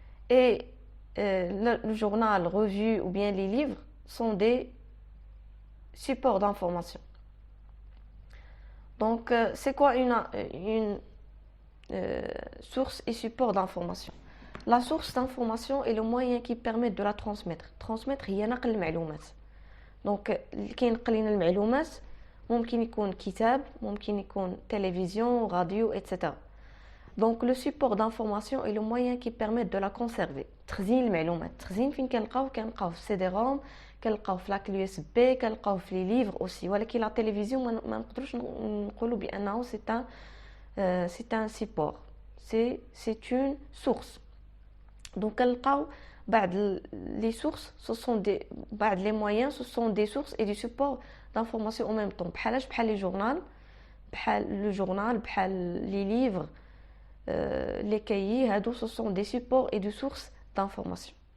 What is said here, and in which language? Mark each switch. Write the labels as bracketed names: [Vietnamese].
[French] Et le journal, revue ou bien les livres sont des supports d'information. Donc c'est quoi une source et support d'information? La source d'information est le moyen qui permet de la transmettre. [Arabic] Transmettre هي نقل المعلومات. Donc كي ينقل لنا المعلومات ممكن يكون كتاب، ممكن يكون [French] télévision, radio, etc. Donc le support d'information est le moyen qui permet de la conserver. [Arabic] تخزين المعلومات. تخزين فين كنلقاوه في سي دي روم، كنلقاوه في [French] لاكل يو اس بي، [Arabic] كنلقاوه في [French] لي ليفر اوسي. [Arabic] ولكن لا تيليفزيون ما نقدروش نقولوا بانه [French] c'est un support. C'est une source. Donc [Arabic] كنلقاو بعض [French] les sources, ce sont des [Arabic] بعض [French] les moyens, ce sont des sources et des supports d'information en même temps. [Arabic] بحال [French] les journal, le journal, les livres, les cahiers, ce sont des supports et des sources d'information.